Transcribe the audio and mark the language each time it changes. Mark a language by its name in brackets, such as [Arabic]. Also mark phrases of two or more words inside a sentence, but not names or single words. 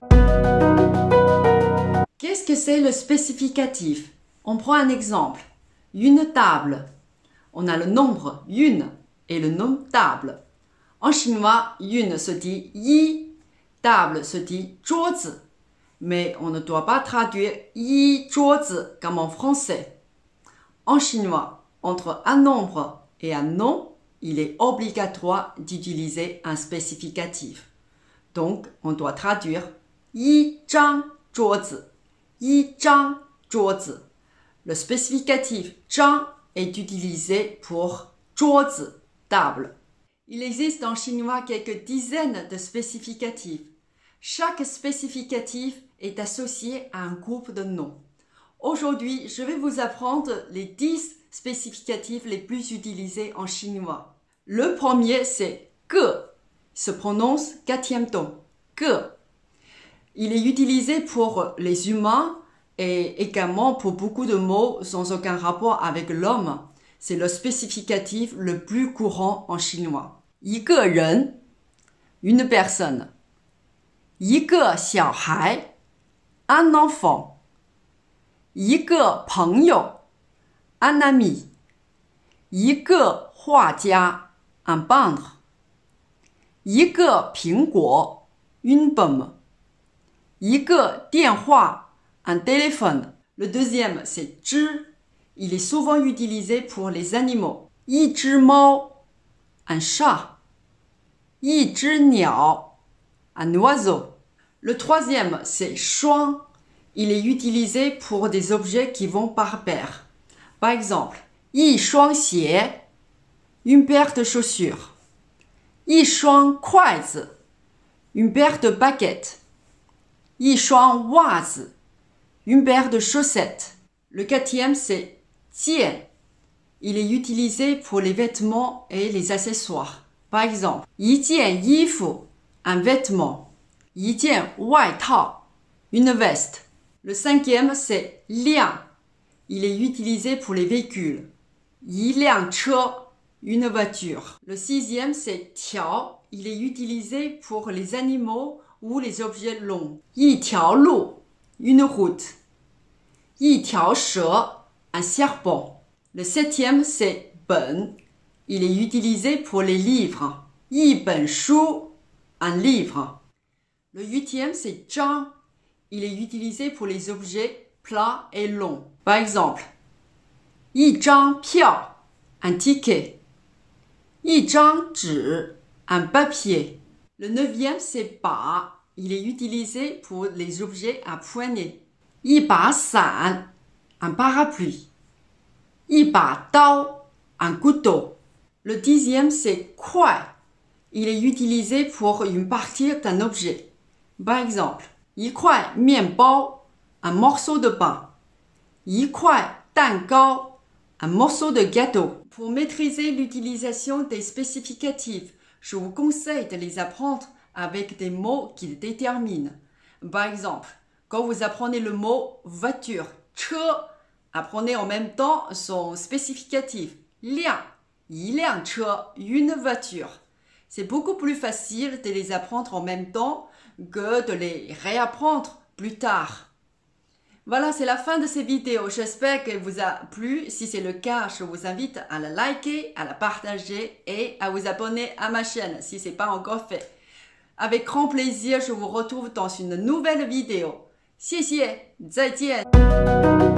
[French] Qu'est-ce que c'est le spécificatif? On prend un exemple. Une table. On a le nombre une et le nom table. En chinois, une se dit yi, table se dit 桌子. Mais on ne doit pas traduire [Chinese] yi 桌子 [French] comme en français. En chinois, entre un nombre et un nom, il est obligatoire d'utiliser un spécificatif. Donc, on doit traduire [Chinese] 一张桌子, 一张桌子. [French] Le spécificatif 张 est utilisé pour 桌子, table. Il existe en chinois quelques dizaines de spécificatifs. Chaque spécificatif est associé à un groupe de noms. Aujourd'hui, je vais vous apprendre les 10 spécificatifs les plus utilisés en chinois. Le premier, c'est « ge ». Il se prononce 4e ton. « Ge ». Il est utilisé pour les humains et également pour beaucoup de mots sans aucun rapport avec l'homme. C'est le spécificatif le plus courant en chinois. [Chinese] « 一个人 », [French] une personne. « [Chinese] 一个小孩 », [French] un enfant. [Chinese] 一个朋友 [French] un ami. [Chinese] 一个画家 [French] un peintre. [Chinese] 一个苹果 [French] une pomme. [Chinese] 一个电话 [French] un téléphone. Le deuxième, c'est 只. Il est souvent utilisé pour les animaux. [Chinese] 一只猫 [French] un chat. [Chinese] 一只鸟 [French] un oiseau. Le troisième, c'est 双. Il est utilisé pour des objets qui vont par paire. Par exemple, [Chinese] 一双鞋 [French] une paire de chaussures. [Chinese] 一双筷子 [French] une paire de baguettes. [Chinese] 一双袜子 [French] une paire de chaussettes. Le quatrième, c'est 件. Il est utilisé pour les vêtements et les accessoires. Par exemple, [Chinese] 一件衣服 [French] un vêtement. [Chinese] 一件外套 [French] une veste. Le cinquième, c'est 辆. Il est utilisé pour les véhicules. [Chinese] 一辆车 [French] une voiture. Le sixième, c'est 条. Il est utilisé pour les animaux ou les objets longs. [Chinese] 一条路 [French] une route. [Chinese] 一条蛇 [French] un serpent. Le septième, c'est 本. Il est utilisé pour les livres. [Chinese] 一本书 [French] un livre. Le huitième, c'est 张. Il est utilisé pour les objets plats et longs. Par exemple, [Chinese] 一张票 [French] un ticket. [Chinese] 一张纸 [French] un papier. Le neuvième, c'est 把. Il est utilisé pour les objets à poignée. [Chinese] 一把伞 [French] un parapluie. [Chinese] 一把刀 [French] un couteau. Le dixième, c'est 块. Il est utilisé pour une partie d'un objet. Par exemple, [Chinese] 一块面包 [French] un morceau de pain. [Chinese] 一块蛋糕 [French] un morceau de gâteau. Pour maîtriser l'utilisation des spécificatifs, je vous conseille de les apprendre avec des mots qui les déterminent. Par exemple, quand vous apprenez le mot voiture, 车, apprenez en même temps son spécificatif. [Chinese] 辆, 一辆车, [French] une voiture. C'est beaucoup plus facile de les apprendre en même temps que de les réapprendre plus tard. Voilà, c'est la fin de cette vidéo. J'espère qu'elle vous a plu. Si c'est le cas, je vous invite à la liker, à la partager et à vous abonner à ma chaîne si ce n'est pas encore fait. Avec grand plaisir, je vous retrouve dans une nouvelle vidéo. [Chinese] 谢谢，再见。